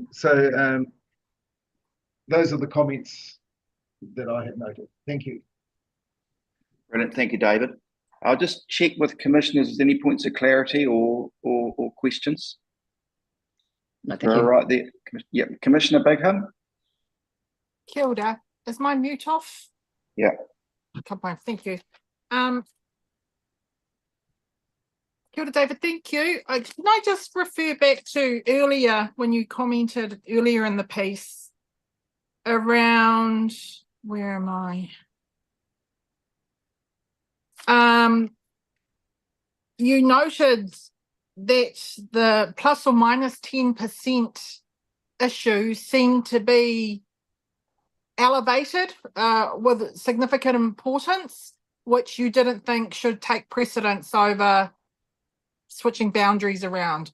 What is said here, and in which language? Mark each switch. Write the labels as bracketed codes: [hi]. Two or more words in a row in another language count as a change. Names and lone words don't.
[en] So those are the comments that I have noted. Thank you. Brilliant. Thank you, David. I'll just check with commissioners. Is there any points of clarity or questions? No, thank All you. right there. Yeah, Commissioner Bigham. [mi] Kia ora. [en] Is my mute off? Yeah. Come on, thank you. [mi] Kia ora, [en] David, thank you. Can I just refer back to earlier when you commented earlier in the piece around, where am I? You noted that the plus or minus 10% issues seem to be elevated with significant importance, which you didn't think should take precedence over switching boundaries around.